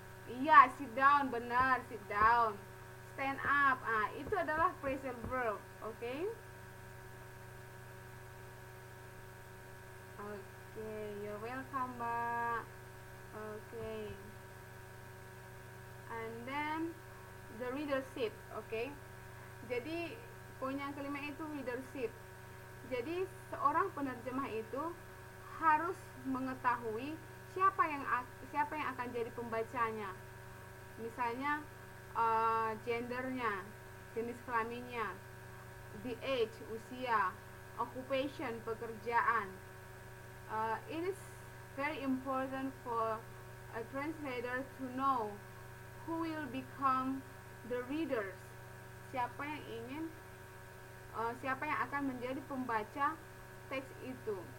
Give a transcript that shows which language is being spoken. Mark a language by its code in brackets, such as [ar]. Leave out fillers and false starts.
[en] Iya, sit down, benar, sit down. [id] Stand up, itu adalah phrasal verb. Oke. Oke, you're welcome, Mbak. Oke. And then the readership, oke. Jadi poin yang kelima itu leadership. Jadi seorang penerjemah itu harus mengetahui siapa yang akan jadi pembacanya. Misalnya gendernya, jenis kelaminnya, the age, usia, occupation, pekerjaan. [en] It is very important for a translator to know who will become the readers. [id] Siapa yang ingin, siapa yang akan menjadi pembaca teks itu.